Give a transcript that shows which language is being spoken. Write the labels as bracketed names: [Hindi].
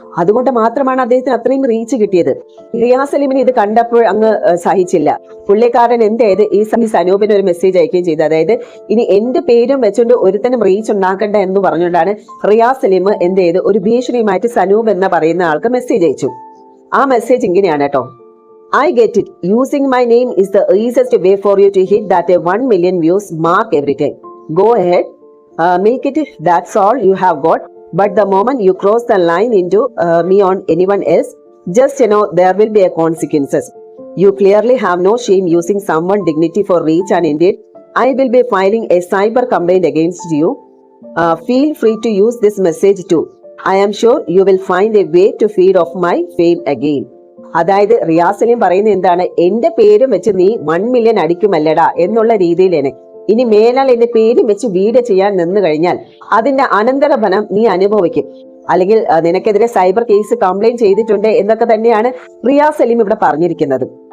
[Malayalam] അതുകൊണ്ട് മാത്രമാണ് അദ്ദേഹത്തിന് അത്രയും റീച്ച് കിട്ടിയത്. റിയാസ് സലീമിന് ഇത് കണ്ടപ്പോൾ അങ്ങ് സഹിച്ചില്ല. പുള്ളിക്കാരൻ എന്ത് ഈ സനൂപിന് ഒരു മെസ്സേജ് അയക്കുകയും ചെയ്തു. അതായത് ഇനി എന്റെ പേരും വെച്ചുകൊണ്ട് ഒരുത്തനും റീച്ച് ഉണ്ടാക്കണ്ട എന്ന് പറഞ്ഞുകൊണ്ടാണ് റിയാസ് സലീം ഒരു ഭീഷണിയുമായിട്ട് സനൂപ് എന്ന് പറയുന്ന ആൾക്ക് മെസ്സേജ് അയച്ചു. ആ മെസ്സേജ് ഇങ്ങനെയാണ് കേട്ടോ: [English] I get it. Using my name is the easiest way for you to hit that 1 million views mark every time. Go ahead, make it. That's all you have got. But the moment you cross the line into me on anyone else, just know there will be a consequences. You clearly have no shame using someone's dignity for reach, and indeed, I will be filing a cyber complaint against you. Feel free to use this message too. I am sure you will find a way to feed off my fame again. [Malayalam] അതായത് റിയാസ് സലീം പറയുന്നത് എന്താണ്, എന്റെ പേരും വെച്ച് നീ 1 million അടിക്കുമല്ലടാ എന്നുള്ള രീതിയിലാണ്. ഇനി മേലാൽ എന്റെ പേരും വെച്ച് വീഡിയോ ചെയ്യാൻ നിന്ന് കഴിഞ്ഞാൽ അതിന്റെ അനന്തരഫലം നീ അനുഭവിക്കും. അല്ലെങ്കിൽ നിനക്കെതിരെ സൈബർ കേസ് കംപ്ലൈന്റ് ചെയ്തിട്ടുണ്ട് എന്നൊക്കെ തന്നെയാണ് റിയാസ് സലീം ഇവിടെ പറഞ്ഞിരിക്കുന്നത്.